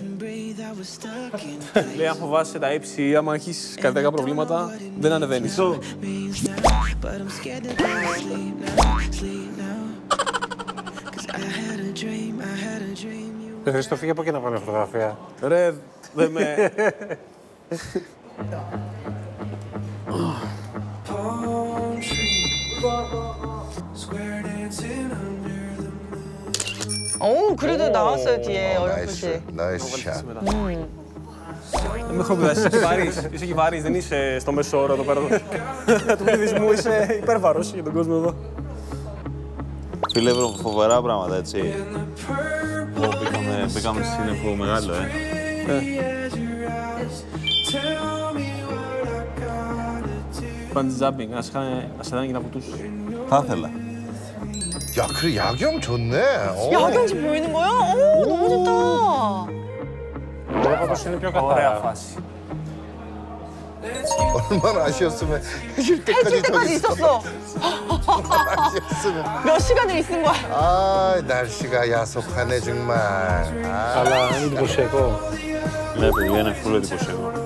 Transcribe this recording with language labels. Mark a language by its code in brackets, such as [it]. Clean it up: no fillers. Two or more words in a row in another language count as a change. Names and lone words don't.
[el] Λέει, αν φοβάσαι τα ύψη ή άμα έχεις καρδιακά προβλήματα, δεν ανεβαίνεις. Χριστό, φύγε από εκεί να πάμε φωτογραφία. Ρε, δεν με... [ko] 오, 그래도 나왔어요, 뒤에 어렴풋이. [en] nice shot. [el] Δεν με έχω πειράσει, είσαι και βαρύς, δεν είσαι στο μέσο όρο εδώ πέρα του πληθυσμού, είσαι υπέρβαρος για τον κόσμο εδώ. Φίλε, φοβερά πράγματα, έτσι. Μπήκαμε σε σύννεφο μεγάλο, [en] Bungee jumping, [el] να σε δάνε και να βουτούς. Θα ήθελα. [ko] 야, 그래 야경 좋네. 야경지 보이는 거야? 오, 너무 좋다. [el] Βλέπω πως είναι πιο Ωραία καθαρά. φάση. [ko] 얼마나 아쉬웠으면 해줄 해줄 때까지 때까지 저기 있었어. 아쉬웠으면. 몇 시간을 있은 거야. 아, 날씨가 야속하네 정말. 아. [el] Αλλά είναι εντυπωσιακό. Ναι, παιδιά, είναι φούλο εντυπωσιακό.